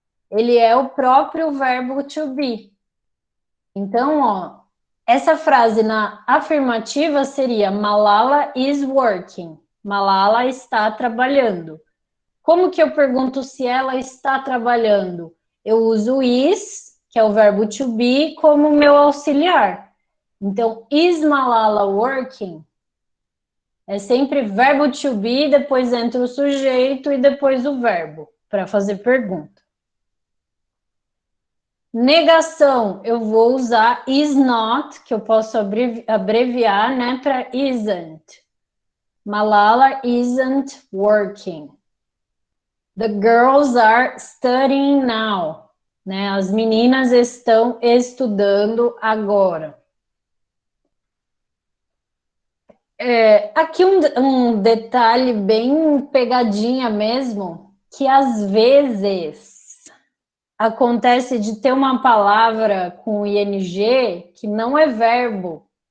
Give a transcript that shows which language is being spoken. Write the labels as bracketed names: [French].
[Portuguese] Ele é o próprio verbo to be. Então, ó, essa frase na afirmativa seria [English] Malala is working. [Portuguese] Malala está trabalhando. Como que eu pergunto se ela está trabalhando? Eu uso is, que é o verbo to be, como meu auxiliar. [English] Então, is Malala working? [Portuguese] É sempre verbo to be, depois entra o sujeito e depois o verbo, para fazer pergunta. Negação, eu vou usar is not, que eu posso abreviar, né, para isn't. [English] Malala isn't working. The girls are studying now. [Portuguese] Né? As meninas estão estudando agora. Aqui um detalhe bem pegadinha mesmo, que às vezes acontece de ter uma palavra com ing que não é verbo.